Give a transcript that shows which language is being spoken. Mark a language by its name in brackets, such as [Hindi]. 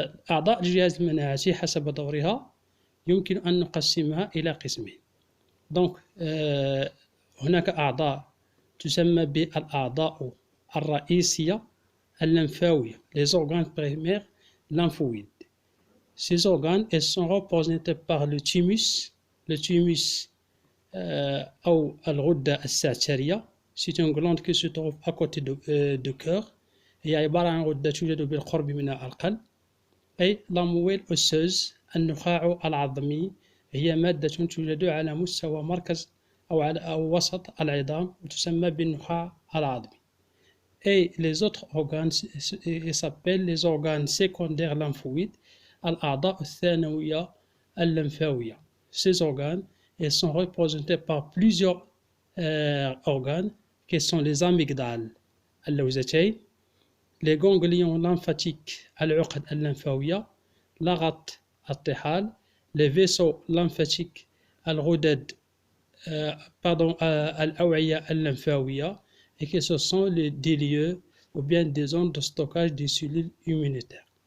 [Arabic] أعضاء الجهاز المناعتي حسب دورها يمكن أن نقسمها إلى قسمين. Donc, هناك أعضاء تسمى بالأعضاء الرئيسية اللمفاوية, [French] les organes primaires lymphoïdes. Ces organes, elles sont représentés par le thymus [Arabic] أو الغدة السعترية. [French] C'est une glande qui se trouve à côté du cœur. [Arabic] هي عبارة عن غدة توجد بالقرب من القلب. أي [French] la moelle osseuse, [Arabic] النخاع العظمي, هي مادة توجد على مستوى مركز أو وسط العظام وتسمى بالنخاع العظمي. [French] Et les autres organes s'appellent les organes secondaires lymphoïdes, [Arabic] الأعضاء الثانوية اللمفاوية. [French] Ces organes, ils sont représentés par plusieurs organes qui sont les amygdales اللوزتين, les ganglions lymphatiques [Arabic] العقد اللمفاوية, [French] لغط الطحال, les vaisseaux lymphatiques [Arabic] الغدد الأوعية اللمفاوية, [French] et que ce sont des lieux ou bien des zones de stockage des cellules immunitaires.